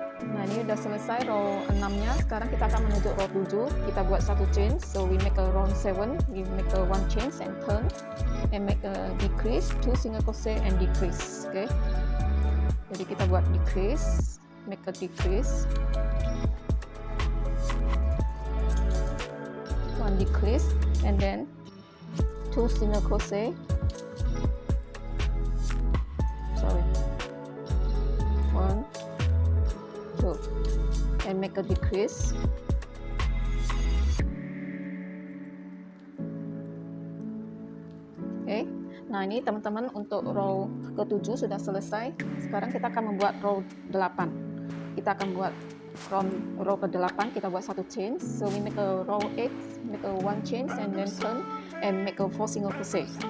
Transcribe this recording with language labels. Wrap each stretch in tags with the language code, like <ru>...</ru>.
<id>Nah ini udah selesai row 6 nya. Sekarang kita akan menuju row 7. Kita buat 1 chain.</id> <en>So we make a row 7. We make a 1 chain and turn and make a decrease, 2 single crochet and decrease. Oke.</en> <id>Jadi kita buat decrease,</id> <en>make a decrease, 1 decrease and then 2 single crochet. Sorry. 1, 2 and make a decrease,</en> <id>Nah, ini teman-teman untuk row ke-7 sudah selesai. Sekarang kita akan membuat row 8. Kita akan buat from row ke-8 kita buat satu chain.</id> <en>So we make a row 8, make a 1 chain and then turn and make a 4 single crochet.</en>